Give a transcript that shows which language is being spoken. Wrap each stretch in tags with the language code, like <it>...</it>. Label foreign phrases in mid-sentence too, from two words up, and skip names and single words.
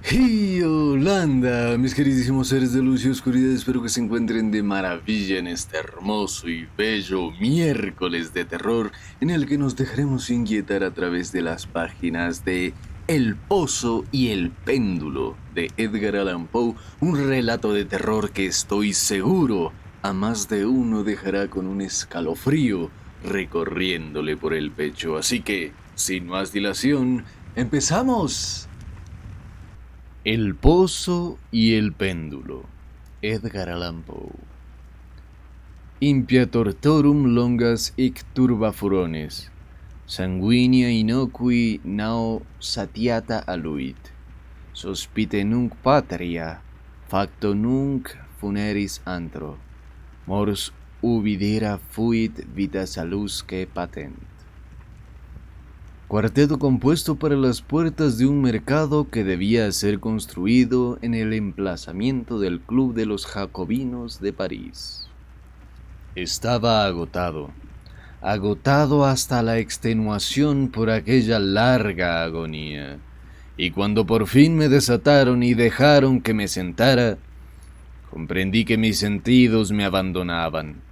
<es>Y Holanda, mis queridísimos seres de luz y oscuridad, espero que se encuentren de maravilla en este hermoso y bello miércoles de terror en el que nos dejaremos inquietar a través de las páginas de El Pozo y el Péndulo de Edgar Allan Poe, un relato de terror que estoy seguro a más de uno dejará con un escalofrío recorriéndole por el pecho. Así que, sin más dilación, ¡empezamos! El Pozo y el Péndulo, Edgar Allan Poe.</es> <la>Impia tortorum longas hic turba furones, sanguinea innocui nao satiata aluit, sospite nunc patria, facto nunc funeris antro, mors ubi fuit vita salusque patent.</la> <es>Cuarteto compuesto para las puertas de un mercado que debía ser construido en el emplazamiento del Club de los Jacobinos de París. Estaba agotado hasta la extenuación por aquella larga agonía, y cuando por fin me desataron y dejaron que me sentara, comprendí que mis sentidos me abandonaban.</es>